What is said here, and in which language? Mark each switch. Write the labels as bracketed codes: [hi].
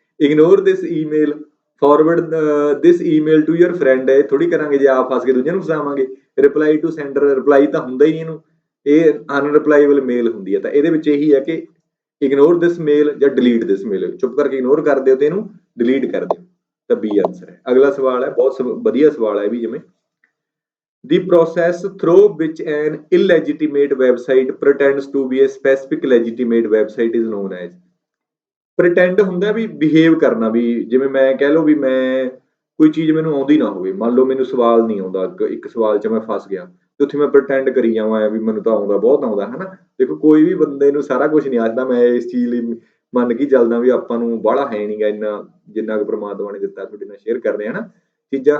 [en] ignore this email, forward this email to your friend, [pa] ਇਹ ਥੋੜੀ ਕਰਾਂਗੇ ਜੇ ਆਪ ਫਸ ਕੇ ਦੂਜਿਆਂ ਨੂੰ ਫਸਾਵਾਂਗੇ। [en] reply to sender, [pa] ਰਿਪਲਾਈ ਤਾਂ ਹੁੰਦਾ ਹੀ ਨਹੀਂ ਇਹਨੂੰ, ਇਹ ਅਨਰਿਪਲਾਈਬਲ ਮੇਲ ਹੁੰਦੀ ਹੈ। ਤਾਂ ਇਹਦੇ ਵਿੱਚ ਇਹੀ ਹੈ ਕਿ [en] ignore this mail [pa] ਜਾਂ [en] delete this mail, [pa] ਚੁੱਪ ਕਰਕੇ ਇਗਨੋਰ ਕਰ ਦਿਓ ਤੇ ਇਹਨੂੰ ਡਿਲੀਟ ਕਰ ਦਿਓ, ਤਾਂ ਬੀ ਆਨਸਰ ਹੈ। ਅਗਲਾ ਸਵਾਲ ਹੈ, ਬਹੁਤ ਵਧੀਆ ਸਵਾਲ ਹੈ ਵੀ, ਜਿਵੇਂ [en] the process through which an illegitimate website pretends to be a specific legitimate website is known as। [pa] pretend ਹੁੰਦਾ ਵੀ ਬਿਹੇਵ ਕਰਨਾ, ਵੀ ਜਿਵੇਂ ਮੈਂ ਕਹਿ ਲਓ ਵੀ ਮੈਂ ਕੋਈ ਚੀਜ਼ ਮੈਨੂੰ ਆਉਂਦੀ ਨਾ ਹੋਵੇ, ਮੰਨ ਲਓ ਮੈਨੂੰ ਸਵਾਲ ਨਹੀਂ ਆਉਂਦਾ, ਇੱਕ ਸਵਾਲ 'ਚ ਮੈਂ ਫਸ ਗਿਆ ਤੇ ਉੱਥੇ ਮੈਂ ਪ੍ਰਟੈਂਡ ਕਰੀ ਜਾਵਾਂ ਵੀ ਮੈਨੂੰ ਤਾਂ ਆਉਂਦਾ, ਬਹੁਤ ਆਉਂਦਾ ਹੈ ਨਾ। ਦੇਖੋ ਕੋਈ ਵੀ ਬੰਦੇ ਨੂੰ ਸਾਰਾ ਕੁਝ ਨਹੀਂ ਆਉਂਦਾ, ਮੈਂ ਇਸ ਚੀਜ਼ ਲਈ ਮੰਨ ਕੇ ਚੱਲਦਾ ਵੀ ਆਪਾਂ ਨੂੰ ਬਾਹਲਾ ਹੈ ਨਹੀਂਗਾ ਇੰਨਾ, ਜਿੰਨਾ ਕੁ ਪ੍ਰਮਾਤਮਾ ਨੇ ਦਿੱਤਾ ਤੁਹਾਡੇ ਨਾਲ ਸ਼ੇਅਰ ਕਰਦੇ ਹਾਂ ਨਾ ਚੀਜ਼ਾਂ।